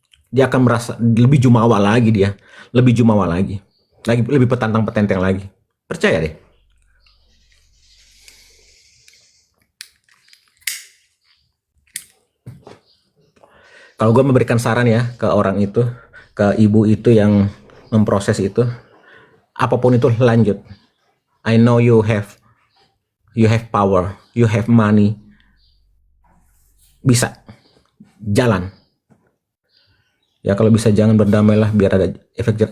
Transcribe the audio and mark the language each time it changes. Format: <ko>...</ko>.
<id>Dia akan merasa lebih jumawa lagi dia. Lebih petantang petenteng lagi. Percaya deh. Kalau gue memberikan saran ya ke orang itu, ke ibu itu yang memproses itu, apapun itu lanjut.</id> <en>I know you have power, you have money,</en> <id>bisa jalan. Ya kalau bisa jangan berdamailah, biar ada efek jerah.</id>